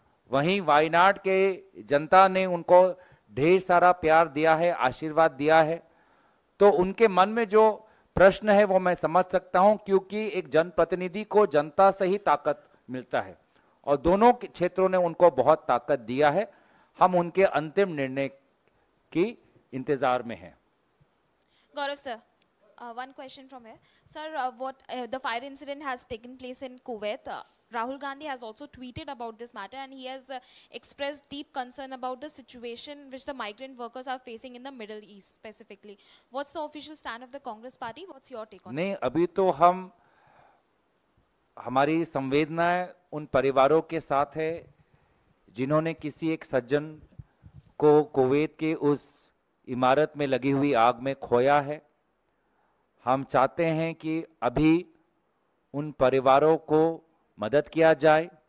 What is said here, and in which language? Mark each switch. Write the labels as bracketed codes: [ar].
[hi] वहीं वायनाड के जनता ने उनको ढेर सारा प्यार दिया है, आशीर्वाद दिया है, तो उनके मन में जो प्रश्न है वो मैं समझ सकता हूं, क्योंकि एक जनप्रतिनिधि को जनता से ही ताकत मिलता है और दोनों क्षेत्रों ने उनको बहुत ताकत दिया है। हम उनके अंतिम निर्णय की इंतजार में हैं। [en] Gaurav sir, one question from here. Sir, the fire incident has taken place in Kuwait. Rahul Gandhi has also tweeted about this matter, and he has expressed deep concern about the situation which the migrant workers are facing in the Middle East specifically. What's the official stand of the Congress party? What's your take on it? [hi] नहीं, अभी तो हमारी संवेदनाएं उन परिवारों के साथ है जिन्होंने किसी एक सज्जन को कुवैत के उस इमारत में लगी हुई आग में खोया है। हम चाहते हैं कि अभी उन परिवारों को मदद किया जाए।